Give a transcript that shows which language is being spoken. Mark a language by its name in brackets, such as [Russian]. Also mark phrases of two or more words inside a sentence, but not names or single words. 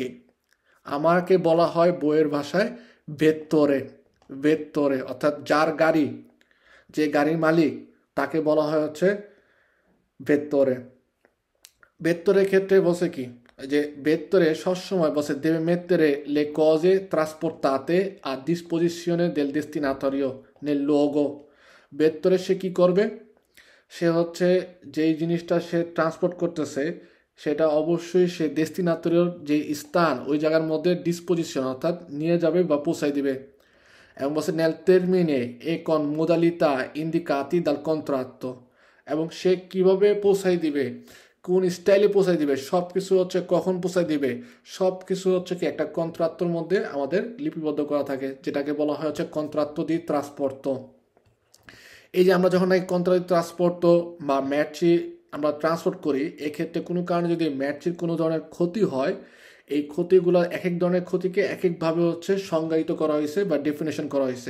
[Bangla] আমাকে বলা হয় বইয়ের ভাষায় ভেত্তরে, অর্থাৎ যার গাড়ি, যে গাড়ির মালিক, তাকে বলা হয় হচ্ছে ভেত্তরে। ভেত্তরের ক্ষেত্রে বসে কি, যে ভেত্তরে সবসময় বসে [Italian] deve mettere le cose trasportate a disposizione del destinatario nel luogo। [Bangla] ভেত্তরে সে কি করবে, সে হচ্ছে যেই জিনিসটা সে ট্রান্সপোর্ট করতেছে সেটা অবশ্যই সে ডেস্টিনেটরির যে স্থান ওই জায়গার মধ্যে ডিসপোজিশন, অর্থাৎ নিয়ে যাবে বা পৌঁছায় দিবে। এবং বলছে [Italian] nel termine e con modalità indicati dal contratto, [Bangla] এবং সে কিভাবে পৌঁছায় দিবে, কোন স্টাইলে পৌঁছায় দিবে, সব কিছু হচ্ছে কখন পৌঁছায় দিবে, সব কিছু হচ্ছে কি একটা কন্ট্রাক্টর মধ্যে আমাদের লিপিবদ্ধ করা থাকে, যেটাকে বলা হয় হচ্ছে [Italian] contratto di trasporto. [Bangla] এই যে আমরা যখন নাকি কন্ট্রাক্ট ট্রান্সপোর্ট বা ম্যাটচি আমরা ট্রান্সপোর্ট করি, এক্ষেত্রে কোনো কারণে যদি ম্যাটচির কোনো ধরনের ক্ষতি হয়, এই ক্ষতিগুলো এক এক ধরনের ক্ষতিকে এক একভাবে হচ্ছে সংজ্ঞায়িত করা হয়েছে বা ডেফিনেশন করা হয়েছে।